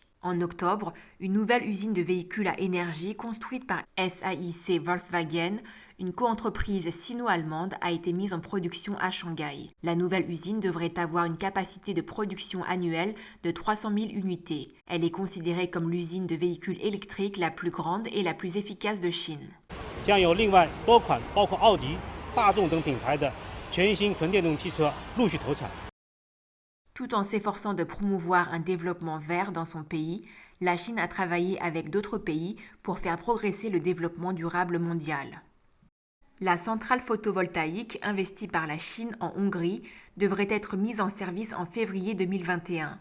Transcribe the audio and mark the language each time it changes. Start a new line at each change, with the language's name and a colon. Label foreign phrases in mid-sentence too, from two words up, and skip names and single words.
French: En octobre, une nouvelle usine de véhicules à énergie construite par SAIC Volkswagen, une coentreprise sino-allemande, a été mise en production à Shanghai. La nouvelle usine devrait avoir une capacité de production annuelle de 300 000 unités. Elle est considérée comme l'usine de véhicules électriques la plus grande et la plus efficace de Chine.
Chinese: 将有另外多款包括奥迪、大众等品牌的全新纯电动汽车陆续投产。
French: Tout en s'efforçant de promouvoir un développement vert dans son pays, la Chine a travaillé avec d'autres pays pour faire progresser le développement durable mondial. La centrale photovoltaïque investie par la Chine en Hongrie devrait être mise en service en février 2021.